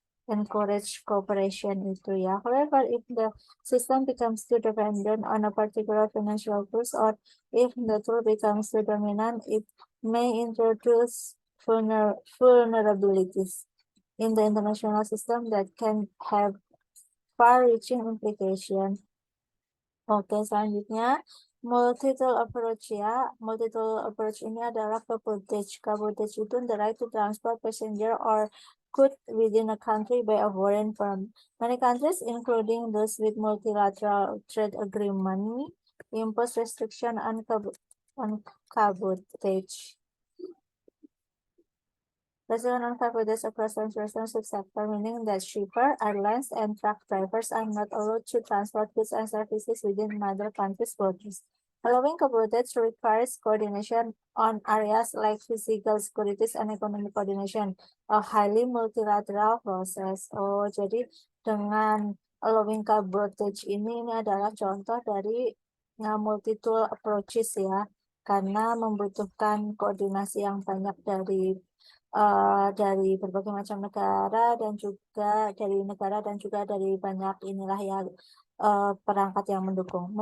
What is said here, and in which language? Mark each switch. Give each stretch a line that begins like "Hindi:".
English: Encourage cooperation itu ya. However, if the system becomes too dependent on a particular financial tools or if the tool becomes too dominant, it may introduce vulnerabilities in the international system that can have far-reaching implications.
Indonesian: Oke, selanjutnya multi-tool approach ya. Multi-tool approach ini adalah cabotage.
English: Cabotage itu the right to transport passenger or goods within a country by a foreign firm. Many countries, including those with multilateral trade agreement, impose restriction on cabotage. Restriction on cabotage across transportation subsector, meaning that shipper, airlines, and truck drivers are not allowed to transport goods and services within another country's borders. Allowing cabotage requires coordination on areas like physical securities and economic coordination, a highly multilateral process.
Indonesian: Oh, jadi dengan allowing cabotage ini adalah contoh dari multi-tool approaches ya, karena membutuhkan koordinasi yang banyak dari berbagai macam negara dan juga dari banyak inilah ya perangkat yang mendukung.